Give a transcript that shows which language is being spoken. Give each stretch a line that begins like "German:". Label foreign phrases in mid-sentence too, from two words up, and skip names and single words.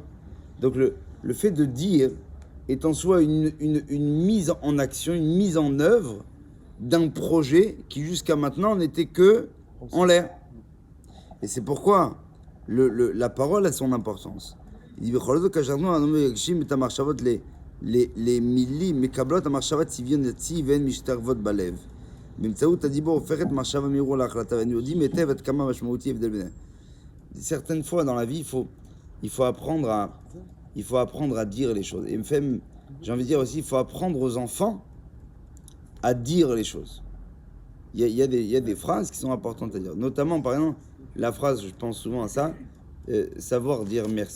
French: Donc le fait de dire est en soi une mise en action, une mise en œuvre d'un projet qui jusqu'à maintenant n'était que en l'air. Et c'est pourquoi la parole a son importance. Il dit les
Hebrew: milim מקבלות המחשבה צביון יציב והן משתרבות בלב. באמצעות הדיבור הופכת מחשבה מהירה להחלטה, ואנו יודעים היטב עד כמה משמעותי ההבדל ביניהם.
French: Certaines fois dans la vie, il faut il faut apprendre à dire les choses. Et même, j'ai envie de dire aussi, il faut apprendre aux enfants à dire les choses. Il y a des phrases qui sont importantes à dire. Notamment, par exemple, la phrase, je pense souvent à ça, savoir dire merci.